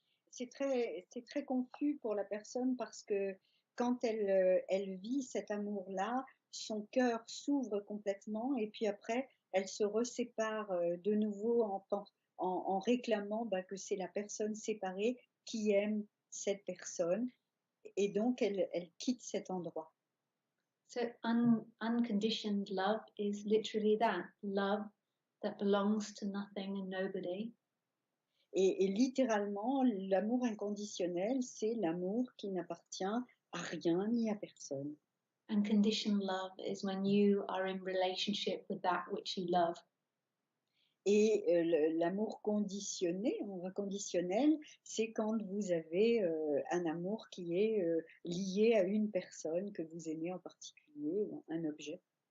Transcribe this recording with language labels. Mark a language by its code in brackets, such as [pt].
[fr] C'est très confus pour la personne, parce que quand elle vit cet amour-là, son cœur s'ouvre complètement, et puis après, elle se resépare de nouveau en réclamant que c'est la personne séparée qui aime cette personne, et donc elle quitte cet endroit. [en] So unconditioned love is literally that, love that belongs to nothing and nobody. [fr] Et littéralement, l'amour inconditionnel, c'est l'amour qui n'appartient à rien ni à personne. [en] Unconditional love is when you are in relationship with that which you love. [fr] Et l'amour inconditionnel, c'est quand vous avez un amour qui est lié à une personne que vous aimez en particulier, ou un objet.